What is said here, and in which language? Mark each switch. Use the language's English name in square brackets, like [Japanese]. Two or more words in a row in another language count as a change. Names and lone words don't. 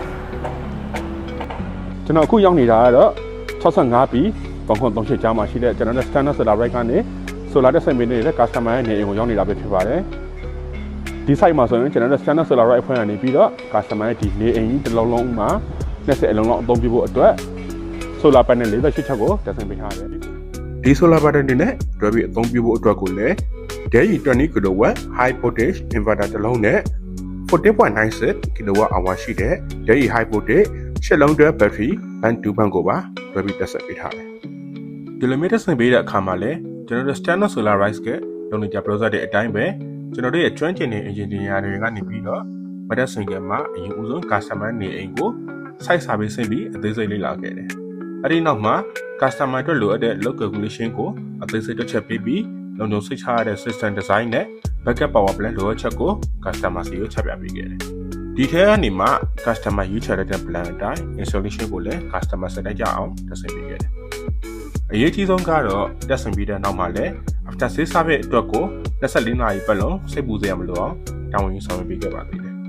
[Burmese] ကျွန်တော်အခုရောက်နေတာကတော့65ပြည်3938ကြားမှာရှိတဲ့ကျွန်တော်တို့ Standard Solar Right ကနေsolar တက်ဆင်ပေးနေတဲ့ customer ရဲ့နေအိမ်ကိုရောက်နေတာပဲဖြစ်ပါတယ်ဒီ site မှာဆိုရင်ကျွန်တော်တို့ Standard Solar Right အဖွဲ့ကနေပြီးတော့ customer ရဲ့ဒီနေအိမ်ကြီးတစ်လုံးလုံးမှာ20အလုံးလောက်အသုံးပြုဖို့အတွက် [English] solar panel [Burmese] 48 ချက်ကိုတက်ဆင်ပေးထားတယ်ဒီ [English] solar panel [Burmese] တွေနဲ့တွဲပြီးအသုံးပြုဖို့အတွက်ကိုလည်း Dell 20 kW [English] high voltage inverter [Burmese] တစ်လုံးနဲ့ 14.96 kWh ရှိတဲ့ Dell [English] high voltage [Burmese] ရှစ်လုံးတွဲ [English] battery and 2 bank [Burmese] ကိုပါတွဲ ပြီးတက်ဆက်ပေးထားတယ်ဒီလိုမျိုးတက်ဆင်ပေးတဲ့အခါမှာလည်းကျွန်တော်တို့ Standard Solar Right ကလုံနေကြ browser တွေအတိုင်းပဲကျွန်တော်တို့ရဲ့ကျွမ်းကျင်တဲ့ engineer တွေ ကနေပြီးတော့မတက်ဆင်ကမှာအရင်ဦးဆုံး customer နေအိမ်ကို [English] site survey [Burmese] ဆင်းပြီးအသေးစိတ်လေ့လာခဲ့တယ် အဲဒီနောက်မှာ customer အတွက်လိုအပ်တဲ့ [English] load calculation [Burmese] ကိုအသေးစိတ်တစ်ချက်ပေးပြီးလုံခြုံစိတ်ချရတဲ့ [English] system design [Burmese] နဲ့ [English] backup power plan [Burmese] လိုအပ်ချက်ကို customer စီကိုချက်ပြပေးခဲ့တယ်ဒီထဲကနေမှ customer ရွေးချယ်တဲ့ plan အတိုင်း installation ကိုလည်း customer စတဲ့ကြအောင်တက်ဆင်ပေးခဲ့တယ်အရေးကြီးဆုံးကတော့တက်ဆင်ပြီးတဲ့နောက်မှာလည်း [English] after sales service [Burmese] အတွက်ကို24နာရီပတ်လုံးစိတ်ပူစရာမလိုအောင်တာဝန်ယူဆောင်ရွက်ပေးခဲ့ပါသေးတယ်